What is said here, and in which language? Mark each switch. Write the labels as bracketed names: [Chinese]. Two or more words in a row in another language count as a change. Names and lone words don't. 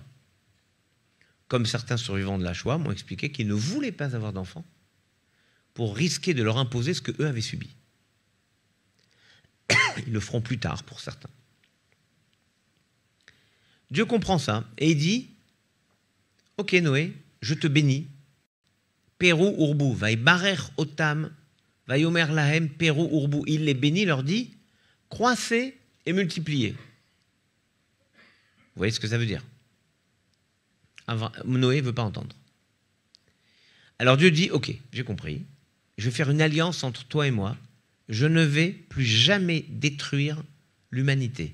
[French] Comme certains survivants de la Shoah m'ont expliqué qu'ils ne voulaient pas avoir d'enfants pour risquer de leur imposer ce qu'eux avaient subi. Ils le feront plus tard pour certains. Dieu comprend ça et il dit, ok Noé, je te bénis. [Hebrew] פרו ורבו, ויברך אותם, ויאמר להם פרו ורבו. [French] Il les bénit, leur dit, croissez et multipliez. Vous voyez ce que ça veut dire? Noé ne veut pas entendre. Alors Dieu dit, ok, j'ai compris, je vais faire une alliance entre toi et moi, je ne vais plus jamais détruire l'humanité.